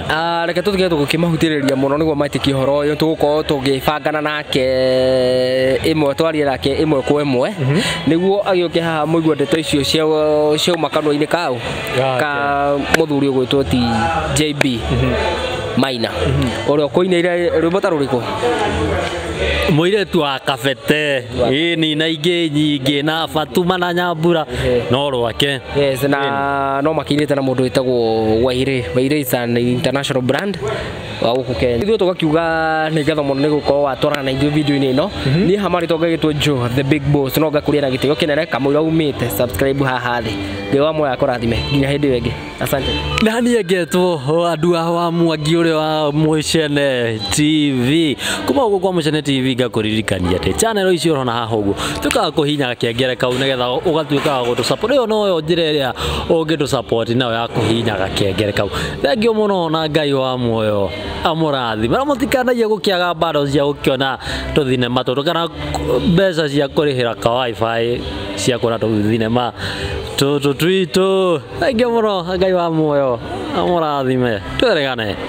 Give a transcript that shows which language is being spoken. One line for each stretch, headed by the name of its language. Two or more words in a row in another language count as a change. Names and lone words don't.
Kikuyu: reke tũtige tũgĩkĩmahutĩrĩria mũno nĩguo maitĩkie ũhoro ũyũ tũgũkorwo tũgĩbangana nake ĩmwe twarie nake ĩmwe kwa ĩmwe nĩguo agĩũke haha mũigua ndeto icio ciauma kanua-inĩ kau ka mũthuri ũgwĩtwo ti JB Maina ũrĩa ũkũinĩire rwĩmbo ta rũrĩkũ mũirĩtu wa kabete ĩni na ingĩ nyingĩ na Fatuma na Nyambura no rwake yes na no makinĩte na mũndũ wĩtagwo Wairĩ
English: is an international brand
Kikuyu: wa gũkũ Kenya ithuĩ tũgakiuga nĩ ngatho mũno nĩ gũkorwo watwarana na ithuĩ video-inĩ ĩno niĩ hamari tongagĩtwo Joe the big boss no ngakũria na gĩtĩo kĩnene kamũira umĩte subscribe haha thĩ Ngai wa moyo akũrathime nginya hĩndĩ ĩyo ĩngĩ asante na niĩ ngetwo andũ wa Mwangi ũrĩa wa Mucene TV kuma gũkũ kwa Mucene TV ngakũririkania atĩ channel icio ũrona haha ũguo tukaga kũhinya kengere kau nĩgetha ũgatuĩka wa gũtũ support ĩyo no njĩra ĩrĩa ũngĩtũ support nayo ya kũhinya kengere kau thengiũ mũno na Ngai wa muoyo amũrathime na mũtikanagie gũkĩaga bado cia gũkĩona tũthinema tũtũ kana mbeca cia kũrĩhĩra ka wifi cia kuona tũthinema tũtũ twitũ thengiũ mũno Ngai wa muoyo amũrathime tweregane